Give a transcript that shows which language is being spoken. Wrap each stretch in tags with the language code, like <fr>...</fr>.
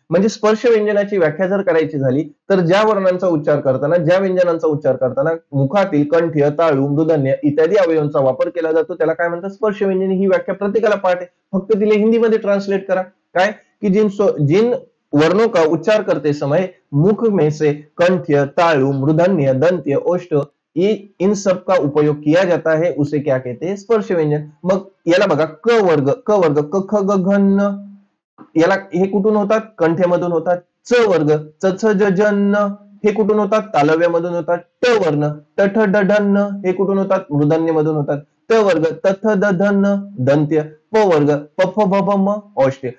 <mr>म्हणजे स्पर्श व्यंजनाची व्याख्या जर करायची झाली तर ज्या वर्णांचा उच्चार करताना, ज्या व्यंजनांचा उच्चार करताना मुखातील कंठ, तालु, मृदन्य इत्यादी अवयवांचा वापर केला जातो त्याला काय म्हणतात, स्पर्श व्यंजन. ही व्याख्या प्रत्येकाला पाठ आहे, फक्त तिला हिंदीमध्ये ट्रान्सलेट करा.</mr> <hi>काय की जिन वर्णों का उच्चार करते समय मुख में से कंठ, तालु, मूर्धन्य, दंत्य, ओष्ठ इन सब का उपयोग किया जाता है उसे क्या कहते हैं, स्पर्श व्यंजन.</hi> <mr>मग याला बघा क वर्ग, क ख ग घ न, याला हे कुठून होतात, कंठ्यामधून होतात. च वर्ग, च छ ज ज न, हे कुठून होतात, तालव्यामधून होतात. ट वर्ण, ट ठ ड ढ न, हे कुठून होतात, मूर्धन्यमधून होतात. त वर्ग, त थ द ध न, दंत्य. प वर्ग, प फ ब भ म, ओष्ठ.</mr>